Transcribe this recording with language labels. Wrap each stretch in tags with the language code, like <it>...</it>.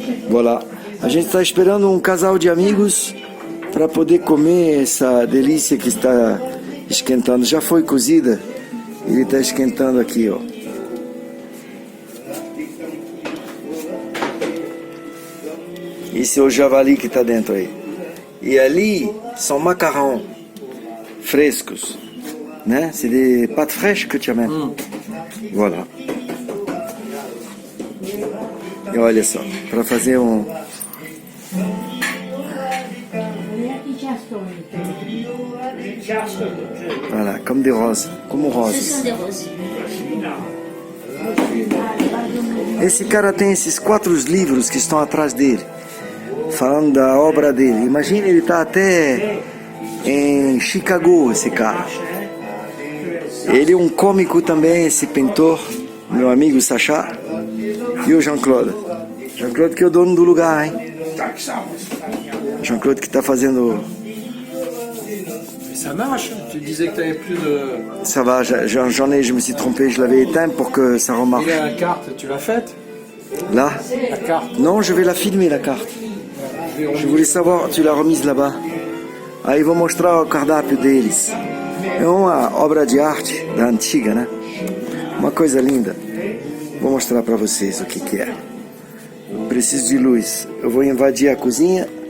<pt>Voilà. A gente está esperando um casal de amigos para poder comer essa delícia que está esquentando. Já foi cozida, ele está esquentando aqui, ó. Esse é o javali que está dentro aí. E ali são macarrão frescos, né?</pt> <fr>C'est des pâtes fraîches que tu amènes. Voilà.</fr> <pt>E olha só, para fazer um...</pt> <fr>Voilà, comme des roses,</fr> <pt>como</pt> <fr>Ce</fr> <pt>rosas.</pt> <fr>sont des roses.</fr> <pt>Esse cara tem esses 4 livros que estão atrás dele, falando da obra dele. Imagina, ele tá até em Chicago, esse cara. Ele é um cômico também, esse pintor, meu amigo Sacha, e o Jean-Claude. Jean-Claude que é o dono do lugar, hein? Jean-Claude que tá fazendo...</pt> <fr>Ça marche. Tu disais que tu avais plus de... Ça va, j'en ai, je me suis trompé, je l'avais éteint pour que ça remarche. Et la carte, tu l'as faite? Là? La carte. Non, je vais la filmer, la carte. Je voulais savoir, tu l'as remise là-bas.</fr> <pt>Aí vou mostrar o cardápio deles. É uma obra de arte da antiga, né? Uma coisa linda. Vou mostrar para vocês o que é. Preciso de luz. Eu vou invadir a cozinha.</pt>